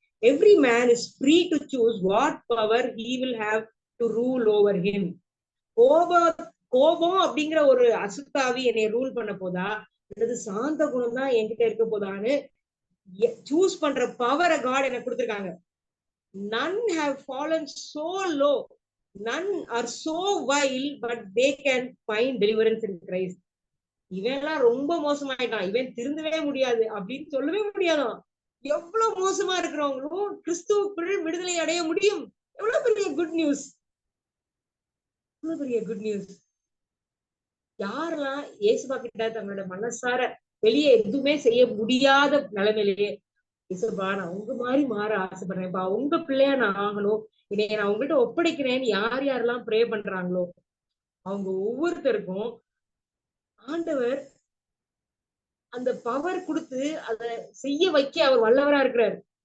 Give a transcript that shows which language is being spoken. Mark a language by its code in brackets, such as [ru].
[en] Every man is free to choose what power he will have to rule over him. [ta] கோபம் அப்படிங்கிற ஒரு அசுத்தாவி என்னை rule பண்ண போதா, அல்லது சாந்த குணம் தான் என்கிட்ட இருக்க போதான்னு சூஸ் பண்ற பவரை காட் எனக்கு கொடுத்திருக்காங்க. [en] None have fallen so low, none are so vile, but they can find deliverance in Christ. [ta] இவன்லாம் ரொம்ப மோசமாயிட்டான், இவன் திருந்தவே முடியாது அப்படின்னு சொல்லவே முடியாதான். எவ்வளவு மோசமா இருக்கிறவங்களும் கிறிஸ்துவுக்குள் விடுதலை அடைய முடியும். எவ்வளவு பெரிய குட் நியூஸ், எவ்வளவு பெரிய குட் நியூஸ். யாரெல்லாம் இயேசுவா கிட்ட தங்களோட மனசார வெளியே எதுவுமே செய்ய முடியாத நிலைமையிலேயே, இயேசுப்பா நான் உங்க மாதிரி மாற ஆசைப்படுறேன்ப்பா, உங்க பிள்ளையா நான் ஆகணும், இதை நான் உங்கள்கிட்ட ஒப்படைக்கிறேன்னு யார் யாரெல்லாம் ப்ரே பண்றாங்களோ அவங்க ஒவ்வொருத்தருக்கும் ஆண்டவர் அந்த பவர் கொடுத்து அதை செய்ய வைக்க அவர் வல்லவரா இருக்கிறார்.